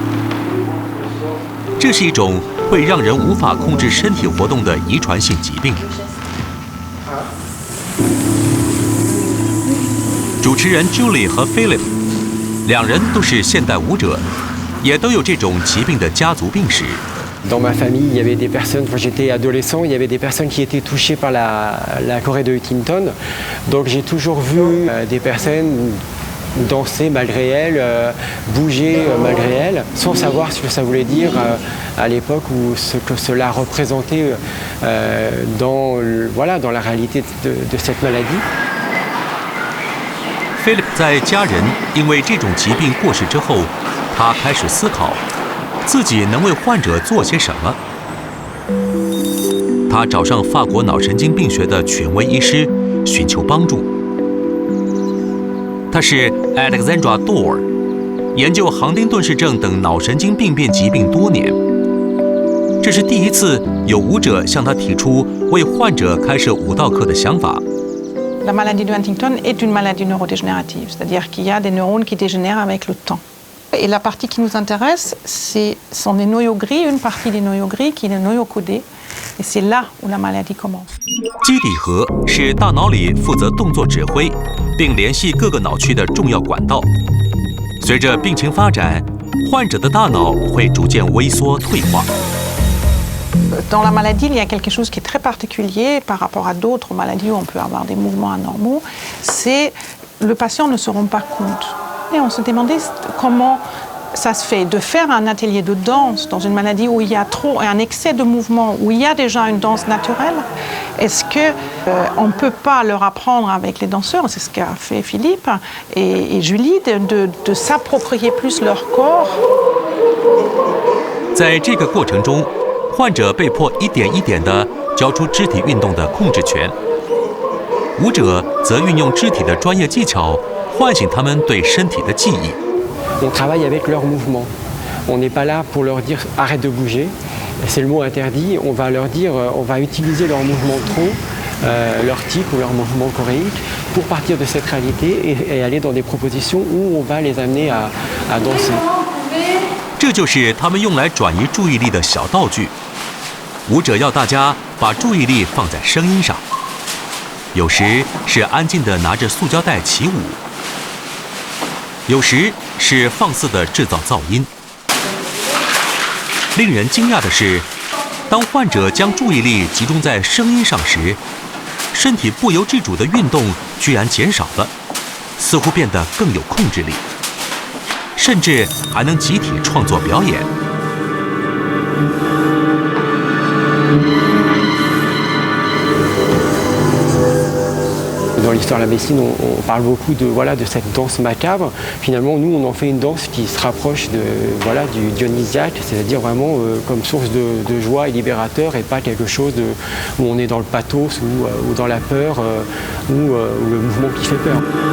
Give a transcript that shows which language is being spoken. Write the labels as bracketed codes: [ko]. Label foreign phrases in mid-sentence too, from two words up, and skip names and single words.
[zh] 这是一种会让人无法控制身体活动的遗传性疾病。主持人 Julie 和 Philip 两人都是现代舞者，也都有这种疾病的家族病史。 [fr] Dans ma famille, il y avait des personnes, quand j'étais adolescent, il y avait des personnes qui étaient touchées par la Corée de Huntington. Donc j'ai toujours vu des personnes danser malgré elles, bouger malgré elles, sans savoir ce que ça voulait dire à l'époque ou ce que cela représentait dans la réalité de cette maladie. [zh] Philip 在家人因为这种疾病过世之后，他开始思考自己能为患者做些什么。他找上法国脑神经病学的权威医师寻求帮助。他是 Alexandra Dorr， 研究杭丁顿氏症等脑神经病变疾病多年。这是第一次有舞者向他提出为患者开设舞蹈课的想法。 [fr] La maladie de Huntington est une maladie neurodégénérative, c'est-à-dire qu'il y a des neurones qui dégénèrent avec le temps. Et la partie qui nous intéresse, sont les noyaux gris, une partie des noyaux gris qui est le noyau codé, et c'est là où la maladie commence. [zh] 基底核是大脑里负责动作指挥，并联系各个脑区的重要管道。随着病情发展，患者的大脑会逐渐萎缩退化。 [fr] Dans la maladie, il y a quelque chose qui est très particulier par rapport à d'autres maladies où on peut avoir des mouvements anormaux, c'est le patient ne se rend pas compte. Et on se demandait comment ça se fait de faire un atelier de danse dans une maladie où il y a un excès de mouvement, où il y a déjà une danse naturelle. Est-ce qu'on ne peut pas leur apprendre avec les danseurs, c'est ce qu'a fait Philippe et Julie, de s'approprier plus leur corps. [zh] 在这个过程中，患者被迫一点一点地交出肢体运动的控制权，舞者则运用肢体的专业技巧唤醒他们对身体的记忆。 [fr] On travaille avec leurs mouvements. On n'est pas là pour leur dire arrête de bouger. C'est le mot interdit. On va leur dire, on va utiliser leurs mouvements de tronc, leurs tics ou leurs mouvements choréiques pour partir de cette réalité et aller dans des propositions où on va les amener à danser. [zh] 这就是他们用来转移注意力的小道具。舞者要大家把注意力放在声音上，有时是安静地拿着塑胶袋起舞，有时是放肆地制造噪音。令人惊讶的是，当患者将注意力集中在声音上时，身体不由自主的运动居然减少了，似乎变得更有控制力，甚至还能集体创作表演。 [fr] Dans l'histoire de la médecine, on parle beaucoup de cette danse macabre. Finalement, nous, on en fait une danse qui se rapproche du dionysiaque, c'est-à-dire vraiment comme source de joie et libérateur, et pas quelque chose où on est dans le pathos ou dans la peur ou le mouvement qui fait peur.